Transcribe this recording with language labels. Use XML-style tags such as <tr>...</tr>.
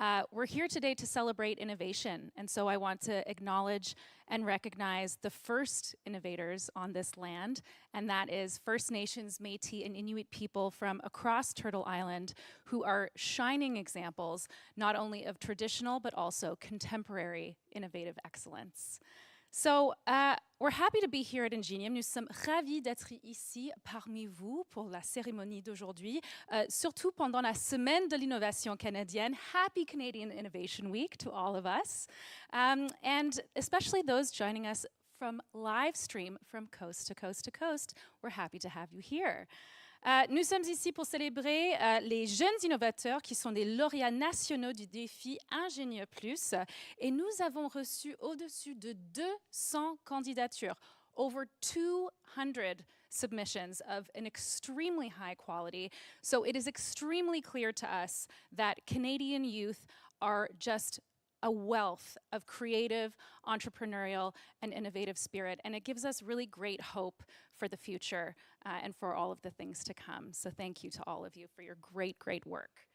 <en>We're here today to celebrate innovation, and so I want to acknowledge and recognize the first innovators on this land, and that is First Nations, Métis, and Inuit people from across Turtle Island who are shining examples not only of traditional but also contemporary innovative excellence. So, we're happy to be here at Ingenium.</en> <fr>Nous sommes ravis d'être ici parmi vous pour la cérémonie d'aujourd'hui, surtout pendant la semaine de l'innovation canadienne.</fr> <en>Happy Canadian Innovation Week to all of us, and especially those joining us from live stream from coast to coast to coast. We're happy to have you here.</en> <fr>Nous sommes ici pour célébrer les jeunes innovateurs qui sont des lauréats nationaux du Défi Ingénieux Plus, et nous avons reçu au-dessus de 200 candidatures,</fr> <en>over 200 submissions of an extremely high quality. So it is extremely clear to us that Canadian youth are just a wealth of creative, entrepreneurial, and innovative spirit, and it gives us really great hope for the future and for all of the things to come. So thank you to all of you for your great, great work.</en>